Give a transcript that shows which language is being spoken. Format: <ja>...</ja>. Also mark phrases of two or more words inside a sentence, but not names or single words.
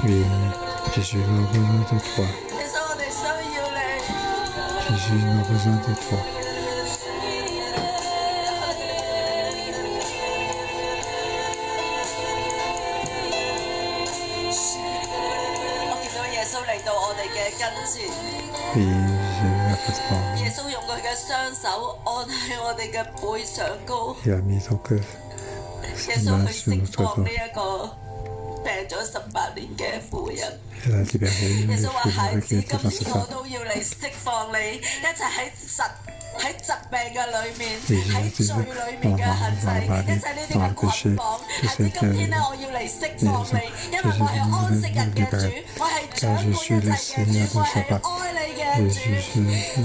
<fr>Oui, Jésus, nous avons besoin de toi.</fr> <yue>耶穌，我哋需要你。</yue> <fr>Jésus, nous avons besoin de toi.</fr> <yue>我見到耶穌嚟到我哋嘅跟前，</yue> <fr>Oui, Jésus a fait part.</fr> <yue>耶穌用佢嘅雙手按喺我哋嘅背上高，</yue> <fr>Il a mis donc</fr> <yue>耶</yue> <fr>ses</fr> <yue>穌</yue> <fr>mains</fr> <yue>去</yue> <fr>sur</fr> <yue>釋</yue> <fr>notre</fr> <yue>放</yue> <fr>dos.</fr> <yue>呢一個病咗18年嘅婦人。</yue> <fr>Il a libéré</fr> <yue>耶</yue> <fr>les</fr> <yue>穌話：</yue> <fr>filles</fr> <yue>孩</yue> <fr>mauvais</fr> <yue>子，</yue> <fr>qui étaient dans</fr> <yue>今</yue> <fr>cette</fr> <yue>天我</yue> <fr>femme.</fr> <yue>都要嚟釋放你，一齊喺疾病嘅裏面，你喺罪裏面嘅限制，一切呢啲嘅捆綁。孩子，今天咧，我要嚟釋放你，因為我係安息日嘅主，我係掌管一切嘅主，我係愛你嘅主。</yue>